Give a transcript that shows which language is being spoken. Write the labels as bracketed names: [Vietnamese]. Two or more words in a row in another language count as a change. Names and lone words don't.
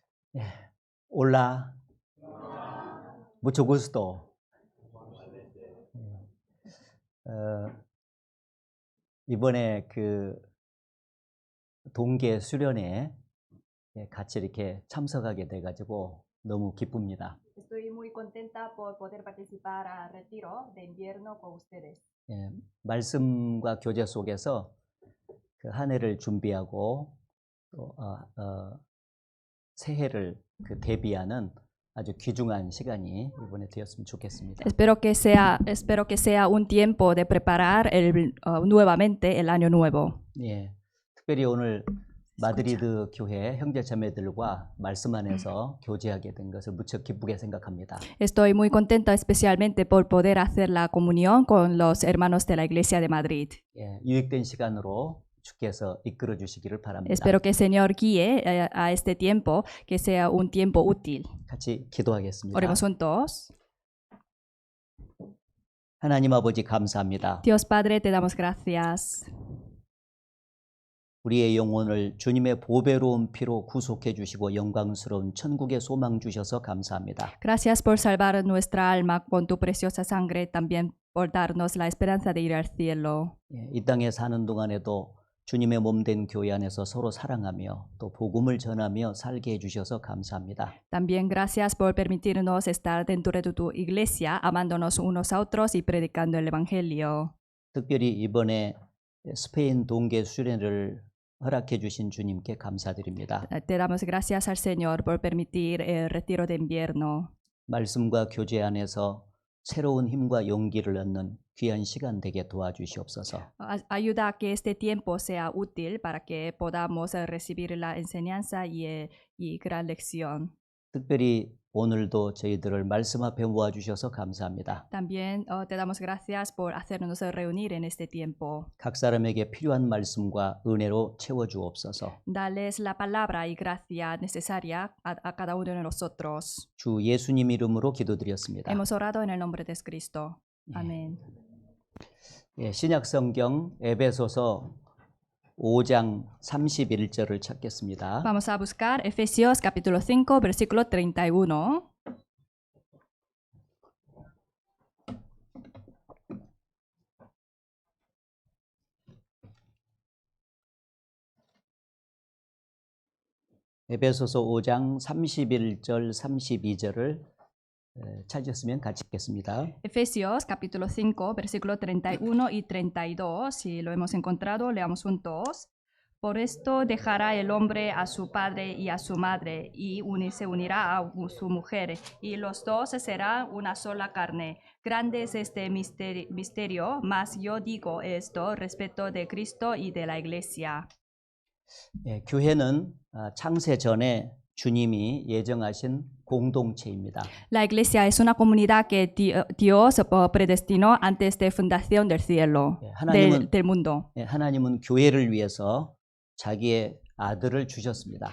[Korean] 예. [Spanish] Hola, mucho gusto. [Korean] 이번에 그 동계 수련회 같이 이렇게 참석하게 돼가지고 너무 기쁩니다. [Spanish] Estoy muy contenta por poder participar al retiro de invierno con ustedes. [Korean] 예, 말씀과 교제 속에서 그 한 해를 준비하고 또 새해를 그 대비하는 아주 귀중한 시간이 이번에 되었으면 좋겠습니다. [Spanish] Espero que sea un tiempo de preparar nuevamente el año nuevo. [Korean] 예, 특별히 오늘 마드리드 교회 형제자매들과 말씀 안에서 교제하게 된 것을 무척 기쁘게 생각합니다. [Spanish] Estoy muy contenta especialmente por poder hacer la comunión con los hermanos de la Iglesia de Madrid. [Korean] 예, 유익된 시간으로 주께서 이끌어 주시기를 바랍니다. [Spanish] Espero que el Señor guíe a este tiempo, que sea un tiempo útil. [Korean] 같이 기도하겠습니다. [Spanish] Oremos juntos. [Korean] 하나님 아버지 감사합니다. [Spanish] Dios Padre, te damos gracias. [Korean] 우리의 영혼을 주님의 보배로운 피로 구속해 주시고 영광스러운 천국의 소망 주셔서 감사합니다. [Spanish] Gracias por salvar nuestra alma con tu preciosa sangre, también por darnos la esperanza de ir al cielo. [Korean] 예, 이 땅에 사는 동안에도 주님의 몸된 교회 안에서 서로 사랑하며 또 복음을 전하며 살게 해주셔서 감사합니다. [Spanish] También gracias por permitirnos estar dentro de tu iglesia, amándonos unos a otros y predicando el Evangelio. [Korean] 특별히 이번에 스페인 동계 수련회를 허락해 주신 주님께 감사드립니다. [Spanish] Te damos gracias al Señor por permitir el retiro de invierno. [Korean] 말씀과 교제 안에서 새로운 힘과 용기를 얻는 귀한 시간 되게 도와주시옵소서. [Spanish] Ayuda a que este tiempo sea útil para que podamos recibir la enseñanza y gran lección. [Korean] 특별히 오늘도 저희들을 말씀 앞에 모아주셔서 감사합니다. [Spanish] También te damos gracias por hacernos reunir en este tiempo. [Korean] 각 사람에게 필요한 말씀과 은혜로 채워주옵소서. [Spanish] Dales la palabra y gracia necesaria a cada uno de nosotros. [Korean] 주 예수님 이름으로 기도드렸습니다. [Spanish] Hemos orado en el nombre de Cristo. Amén. [Korean] 예, 신약 성경 에베소서 5장 31절을 찾겠습니다. [Spanish] Vamos a buscar Efesios capítulo 5, versículo 31. [Korean] 에베소서 5장 31절 32절을 찾으셨으면 같이 읽겠습니다. [Spanish] Efesios capítulo 5, versículo 31 y 32. Si lo hemos encontrado, leamos juntos. Por esto dejará el hombre a su padre y a su madre, y se unirá a su mujer, y los dos serán una sola carne. Grande es este misterio, mas yo digo esto respecto de Cristo y de la Iglesia. [Korean] 예, 교회는 창세 전에 주님이 예정하신 공동체입니다. [Spanish] La Iglesia es una comunidad que Dios predestinó antes de fundación del cielo, [Korean] 하나님은, [Spanish] del mundo. [Korean] 예, 하나님은 교회를 위해서 자기의 아들을 주셨습니다.